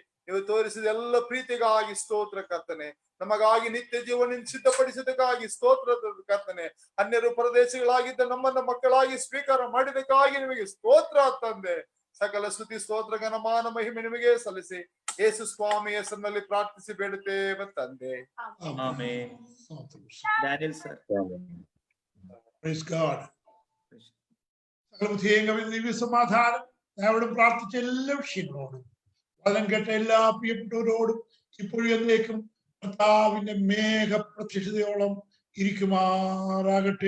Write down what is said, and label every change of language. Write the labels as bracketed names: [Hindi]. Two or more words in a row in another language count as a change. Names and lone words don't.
[Kannada] ನೀವು ತೋರಿಸಿದ ಎಲ್ಲ ಪ್ರೀತಿಗಾಗಿ ಸ್ತೋತ್ರ ಕರ್ತನೆ. ನಮಗಾಗಿ ನಿತ್ಯ ಜೀವನ ಸಿದ್ಧಪಡಿಸಿದಕ್ಕಾಗಿ ಸ್ತೋತ್ರ ಕರ್ತನೆ. ಅನ್ಯರು ಪರದೇಶಗಳಾಗಿದ್ದ ನಮ್ಮನ್ನ ಮಕ್ಕಳಾಗಿ ಸ್ವೀಕಾರ ಮಾಡಿದಕ್ಕಾಗಿ ನಿಮಗೆ ಸ್ತೋತ್ರ ತಂದೆ. ಸಕಲ ಸ್ತುತಿ ಸ್ತೋತ್ರ ಘನಮಾನ ಮಹಿಮೆ ನಿಮಗೆ ಸಲ್ಲಿಸಿ ಯೇಸು ಸ್ವಾಮಿ ಹೆಸರಿನಲ್ಲಿ ಪ್ರಾರ್ಥಿಸಿ ಬೇಡುತ್ತೇವೆ ತಂದೆ. ಆಮೆನ್. [Malayalam] ഡാനിയൽ സർ. [English] Praise God. [Malayalam] ദിവ്യ സമാധാനം ഞങ്ങളോടും പ്രാർത്ഥിച്ച എല്ലാ വിഷയങ്ങളോടും വചനം കേട്ട എല്ലാ പ്രിയപ്പെട്ടവരോടും ഇപ്പോഴും എന്നേക്കും കർത്താവിന്റെ മേഘ പ്രത്യക്ഷതയോളം ഇരിക്കുമാറാകട്ടെ.